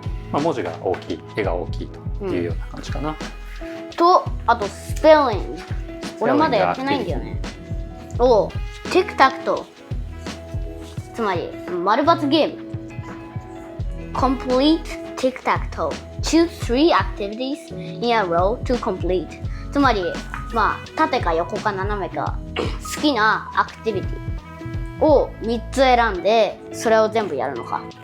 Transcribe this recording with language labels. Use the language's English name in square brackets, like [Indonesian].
[Japanese] 文字が大きい、絵が大きいというような感じかな。とあとスペリング。俺まだやってないんだよね。ティクタクト、つまり丸×ゲーム。 [English] Complete tic-tac-toe. Choose 3 activities in a row to complete. [Japanese] つまり縦か横か斜めか好きなアクティビティを3つ選んでそれを全部やるのか。